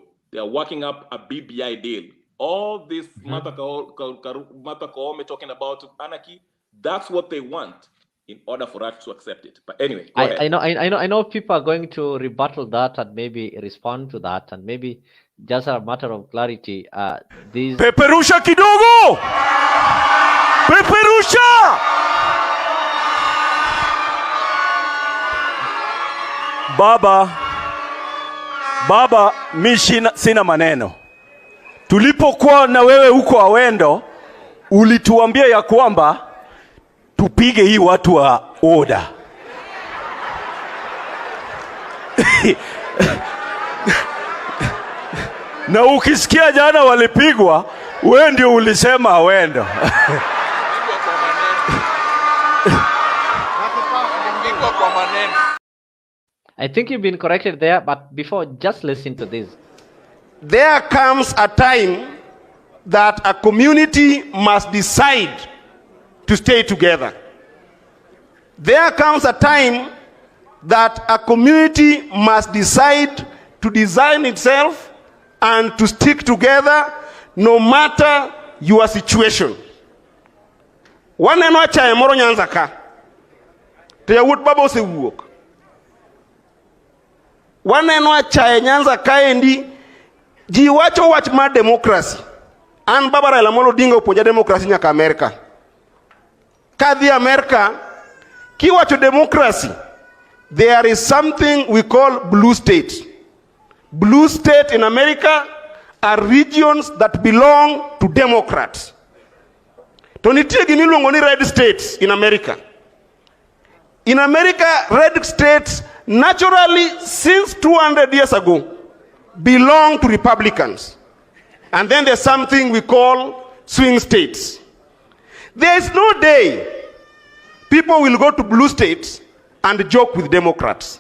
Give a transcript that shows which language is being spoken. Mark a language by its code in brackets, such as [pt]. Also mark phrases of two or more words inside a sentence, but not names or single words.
[en] They are working up a BBI deal. All this Martha Koome talking about anarchy, that's what they want in order for us to accept it. But anyway, go ahead. I know people are going to rebuttal that and maybe respond to that, and maybe just a matter of clarity. These [sw] Peperusha kidogo. Peperusha. Baba, mi sina maneno. Tulipokuwa na wewe huko Awendo, ulituambia ya kwamba tupige hii watu wa oda. Na ukisikia jana walipigwa, wewe ndio ulisema Awendo. [en] I think you've been corrected there, but before, just listen to this. There comes a time that a community must decide to stay together. There comes a time that a community must decide to design itself and to stick together no matter your situation. [luo] Waneno chae moro Nyanza ka. To yawut baba osewuok. Waneno chae Nyanza ka endi ji wacho wach mar democracy. An baba Raila Amolo Odinga opuonja democracy nyaka America. Kadhi America kiwacho democracy, [en] there is something we call blue state. Blue state in America are regions that belong to Democrats. [luo] To nitie gima iluongo ni [en] red states in America. In America, red states naturally since 200 years ago belong to Republicans. And then there's something we call swing states. There is no day people will go to blue states and joke with Democrats.